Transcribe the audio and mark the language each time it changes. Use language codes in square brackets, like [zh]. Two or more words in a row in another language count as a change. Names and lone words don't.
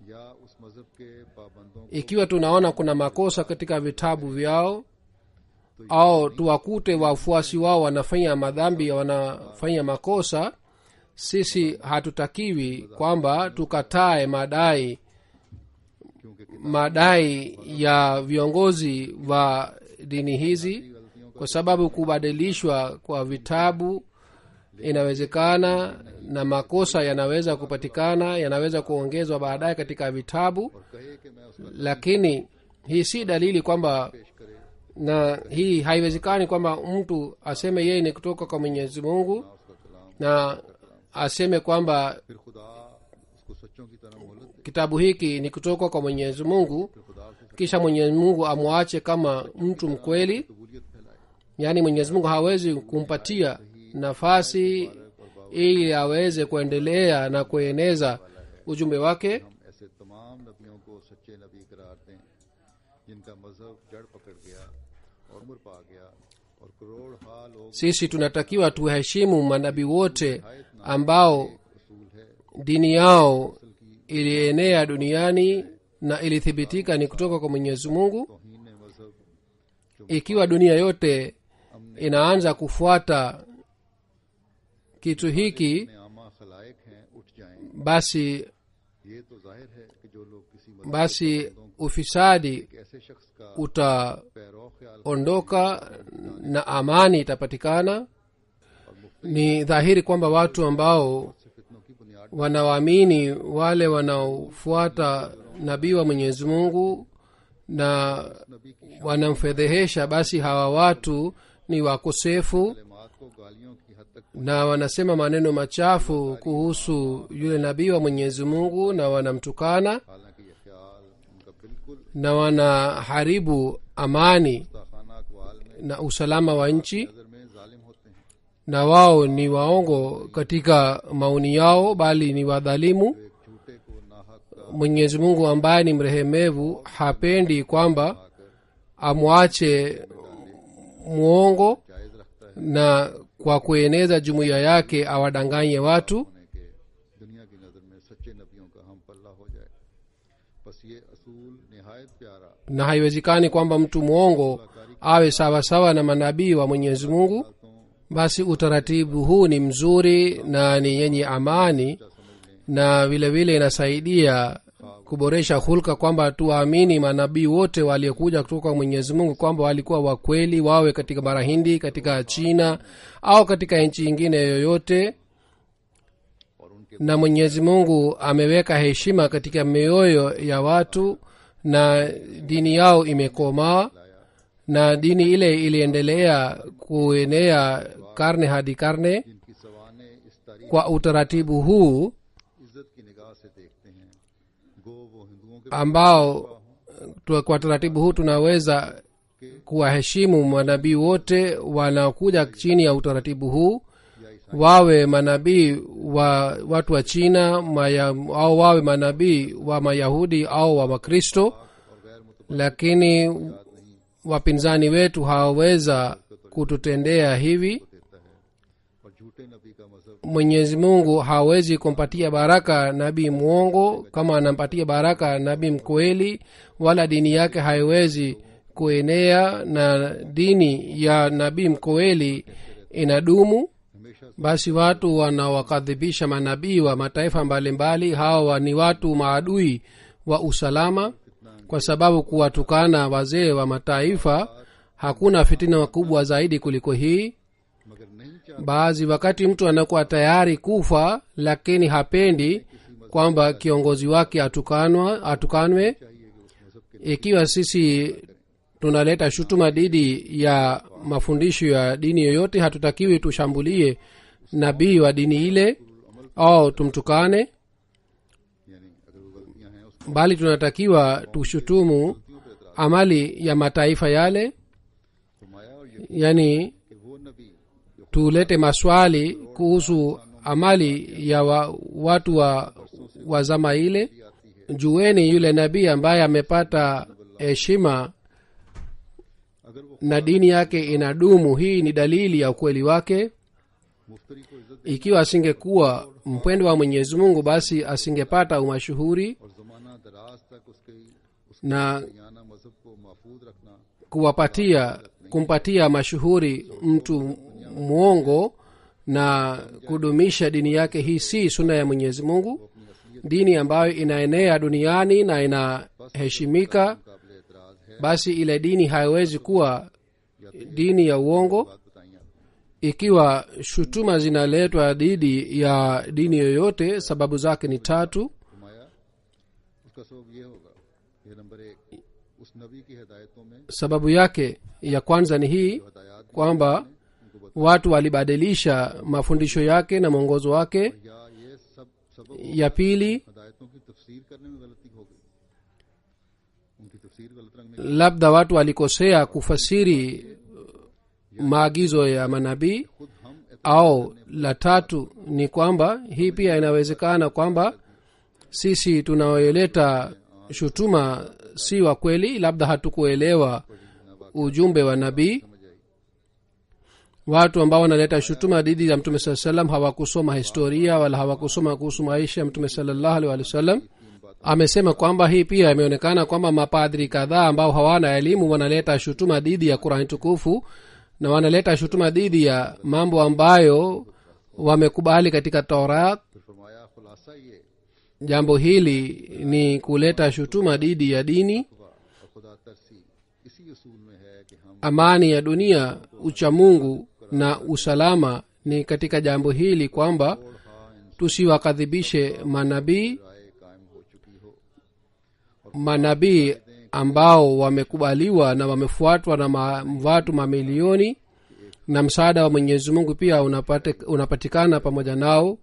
[ur] یا اس مذہب کے پابندوں کو [sw] Ikiwa tunaona kuna makosa katika vitabu vyao au tuwakute wafuasi wao wanafanya madhambi, wanafanya makosa, sisi hatutakiwi kwamba tukatae madai ya viongozi wa dini hizi, kwa sababu kubadilishwa kwa vitabu inawezekana na makosa yanaweza kupatikana, yanaweza kuongezwa baadaye katika vitabu. [ur] کہے کہ میں اس کا [sw] Lakini hii si dalili kwamba, [ur] پیش کرے [sw] na hii haiwezekani kwamba mtu aseme yeye ni kutoka kwa mwenyezi mungu [ur] اس کا کلام, [sw] na aseme kwamba [ur] پھر خدا اس کو سچوں کی طرح مہلت دے, [sw] kitabu hiki ni kutoka kwa mwenyezi mungu, [ur] پھر خدا سے [sw] kisha mwenyezi mungu amwache kama mtu mkweli. [ur] قبولیت پھیلائے. [sw] yaani mwenyezi mungu hawezi kumpatia nafasi ili aweze kuendelea na kueneza ujumbe wake. [ur] ہم ایسے تمام نبیوں کو سچے نبی قرار دیں جن کا مذہب جڑ پکڑ گیا اور عمر پا گیا اور کروڑ ہا لوگ [sw] Sisi tunatakiwa tuheshimu manabii wote ambao [ur] اصول ہے [sw] dini yao ilienea duniani na ilithibitika ni kutoka kwa mwenyezi mungu. [ur] توہین مذہب [sw] Ikiwa dunia yote inaanza kufuata kitu hiki, [ur] میں عامہ خلائق ہیں اٹھ جائیں, [sw] basi [ur] یہ تو ظاہر ہے کہ جو لوگ کسی مذہب [sw] basi ufisadi [ur] کے ایسے شخص کا [sw] utaondoka [ur] پیروں خیال [sw] na amani itapatikana. Ni dhahiri kwamba watu ambao [ur] سے فتنوں کی بنیاد [sw] wanawaamini wale wanaofuata nabii wa mwenyezi mungu na [ur] نبی کی [sw] wanamfedhehesha, basi hawa watu ni wakosefu [ur] تعلیمات کو گالیوں کی حد تک [sw] na wanasema maneno machafu kuhusu yule nabii wa mwenyezi mungu na wanamtukana [ur] حالانکہ یہ خیال ان کا بالکل [sw] na wanaharibu amani [ur] گستاخانہ اقوال میں [sw] na usalama wa nchi, [ur] نظر میں ظالم ہوتے ہیں. [sw] na wao ni waongo katika maoni yao, bali ni wadhalimu. [ur] ایک جھوٹے کو ناحق کا [sw] Mwenyezi Mungu ambaye ni mrehemevu hapendi kwamba amwache mwongo [ur] جائز رکھتا ہے [sw] na kwa kueneza jumuiya yake awadanganye watu. [ur] ہونے کے دنیا کی نظر میں سچے نبیوں کا ہم پلہ ہو جائے. بس یہ اصول نہایت پیارا [sw] Na haiwezekani kwamba mtu mwongo awe sawasawa na manabii wa Mwenyezi Mungu. [ur] تو [sw] Basi utaratibu huu ni mzuri na ni yenye amani, na vile vile inasaidia kuboresha hulka, kwamba tuwaamini manabii wote waliokuja kutoka kwa Mwenyezi Mungu kwamba walikuwa wakweli, wawe katika bara Hindi, katika China au katika nchi nyingine yoyote. [ur] اور ان کے [sw] Na Mwenyezi Mungu ameweka heshima katika mioyo ya watu na dini yao imekomaa, na dini ile iliendelea kuenea karne hadi karne. [ur] جن کی سوانح اس تاریخ [sw] Kwa utaratibu huu [ur] عزت کی نگاہ سے دیکھتے ہیں، گو وہ ہندوؤں کے [sw] ambao kwa taratibu huu tunaweza kuwaheshimu manabii wote wanaokuja chini ya utaratibu huu, wawe manabii wa watu wa China au wawe manabii wa Mayahudi au wa Wakristo. Lakini wapinzani wetu hawaweza kututendea hivi. [ur] دیتا ہے اور جھوٹے نبی کا مذہب [sw] Mwenyezi Mungu hawezi kumpatia baraka nabii mwongo kama anampatia baraka nabii mkweli, wala dini yake haiwezi kuenea, na dini ya nabii mkweli inadumu. [ur] ہمیشہ [sw] Basi watu wanawakadhibisha manabii wa mataifa mbalimbali, hawa ni watu maadui wa usalama, kwa sababu kuwatukana wazee wa mataifa hakuna fitina kubwa zaidi kuliko hii. [ur] مگر نہیں [sw] baadhi wakati mtu anakuwa tayari kufa lakini hapendi kwamba kiongozi wake atukanwe. Ikiwa sisi tunaleta shutuma dhidi ya mafundisho ya dini yoyote, hatutakiwi tushambulie nabii wa dini ile au tumtukane, [ur] یعنی اگر وہ غلطیاں ہیں اس [sw] bali tunatakiwa tushutumu amali ya mataifa yale, [ur] فرمایا اور یہ [sw] yani [ur] کہ وہ نبی جو [sw] tulete maswali kuhusu amali ya watu wa zama ile. [ur] آتی ہے, [sw] Jueni yule nabii ambaye amepata heshima [ur] اگر وہ [sw] na dini yake inadumu, hii ni dalili ya ukweli wake. [ur] مفتری کو عزت [sw] Ikiwa asingekuwa mpendwa wa Mwenyezi Mungu, basi asingepata umashuhuri, [ur] اور زمانہ دراز تک اس کے [sw] na [ur] یانا مذہب کو محفوظ رکھنا [sw] kumpatia mashuhuri mtu mwongo na kudumisha dini yake, hii si sunna ya Mwenyezi Mungu. Dini ambayo inaenea duniani na inaheshimika, [ur] قابل اعتراض ہے. [sw] basi ile dini haiwezi kuwa dini ya uongo. [ur] بات بتائی آپ نے, [sw] Ikiwa shutuma zinaletwa dhidi ya dini yoyote, sababu zake ni tatu. [ur] فرمایا اس کا سبب یہ ہوگا، یہ نمبر ایک، اس نبی کی ہدایتوں میں [sw] Sababu yake ya kwanza ni hii [ur] ہدایت [sw] kwamba [ur] ان کو بتا, [sw] watu walibadilisha mafundisho yake na mwongozo wake. [ur] یا یہ سب سبب [sw] Ya pili, [ur] ہدایتوں کی تفسیر کرنے میں غلطی ہو گئی، ان کی تفسیر غلط رنگ میں [sw] labda watu walikosea kufasiri maagizo ya manabii. [ur] خود ہم [sw] Au la tatu ni kwamba hii pia inawezekana kwamba sisi tunaoeleta shutuma si wa kweli, labda hatukuelewa ujumbe wa nabii. Watu ambao wanaleta shutuma dhidi ya mtume saa salam hawakusoma historia wala hawakusoma kuhusu maisha ya mtume [ar] صلى الله عليه وسلم. [sw] Amesema kwamba hii pia imeonekana kwamba mapadri kadhaa ambao hawana elimu wanaleta shutuma dhidi ya Qur'an tukufu, na wanaleta shutuma dhidi ya mambo ambayo wamekubali katika Taurat. [ur] پھر فرمایا خلاصہ یہ [sw] Jambo hili ni kuleta shutuma dhidi ya dini. [ur] اور خدا ترسی اسی اصول میں ہے کہ ہم [sw] Amani ya dunia, uchamungu na usalama ni katika jambo hili kwamba tusiwakadhibishe manabii, [ur] رائے قائم ہو چکی ہو, [sw] manabii ambao wamekubaliwa na wamefuatwa na watu mamilioni, na msaada wa Mwenyezi Mungu pia unapatikana pamoja nao.